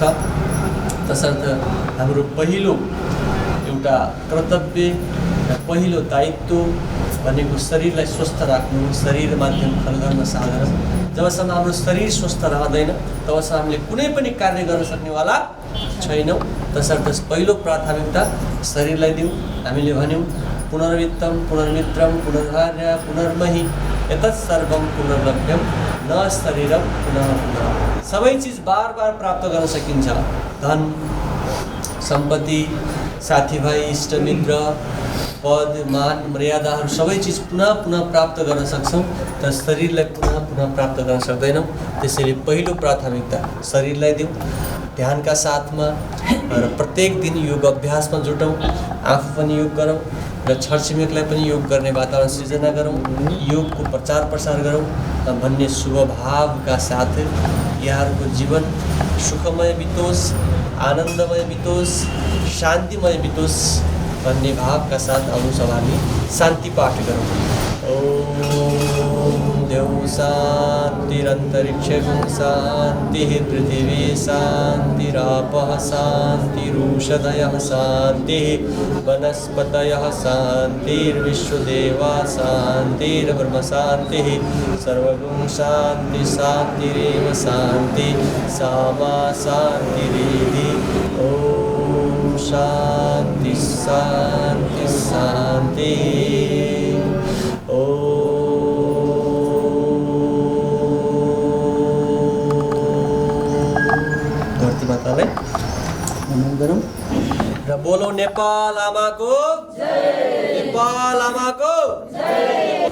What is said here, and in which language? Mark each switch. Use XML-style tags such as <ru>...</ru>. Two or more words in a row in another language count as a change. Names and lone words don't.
<ne>तसर्थ हाम्रो पहिलो एउटा कर्तव्य, पहिलो दायित्व भनेको शरीरलाई स्वस्थ राख्नु,</ne> <sa>शरीर माध्यम खलधर्म साधन।</sa> <ne>जबसम्म हाम्रो शरीर स्वस्थ रहँदैन तबसम्म हामीले कुनै पनि कार्य गर्न सक्नेवाला छैनौँ। तसर्थ पहिलो प्राथमिकता शरीरलाई दिउँ। हामीले भन्यौँ</ne> <sa>पुनर्वित्तम, पुनर्मित्रम, पुनर्भार्य, पुनर्मही, एतत् सर्वं पुनर्लभ्यम, न शरीरम पुनः पुनः।</sa> <ne>सबै चिज बार बार प्राप्त गर्न सकिन्छ। धन, सम्पत्ति, साथीभाइ, इष्टमित्र, पद, मान, मर्यादाहरू सबै चिज पुनः पुनः प्राप्त गर्न सक्छौँ, तर शरीरलाई पुनः पुनः प्राप्त गर्न सक्दैनौँ। त्यसैले पहिलो प्राथमिकता शरीरलाई दिउँ ध्यानका साथमा, र प्रत्येक दिन योग अभ्यासमा जुटौँ, आफू पनि योग गरौँ र छरछिमेकलाई पनि योग गर्ने वातावरण सृजना गरौँ, योगको प्रचार प्रसार गरौँ भन्ने शुभ भावका साथ यहाँहरूको जीवन सुखमय बितोस्, आनन्दमय बितोस्, शान्तिमय बितोस् भन्ने भावका साथ आउनु सब हामी शान्ति पाठ गरौँ।</ne> <sa>ओम देव शान्तिरन्तरिक्षं शान्तिः पृथिवी शान्तिरापः शान्तिरूषधयः शान्तिः वनस्पतयः शान्तिर्विश्वदेवा शान्तिर्ब्रह्म शान्तिः सर्वगुण शान्ति शान्तिरेव शान्ति सामा शान्तिरेधि। ओम शान्ति शान्ति शान्ति।</sa> <ne>धरती मातालाई नमन गरौँ र बोलौँ नेपाल आमाको जय, नेपाल आमाको जय।</ne>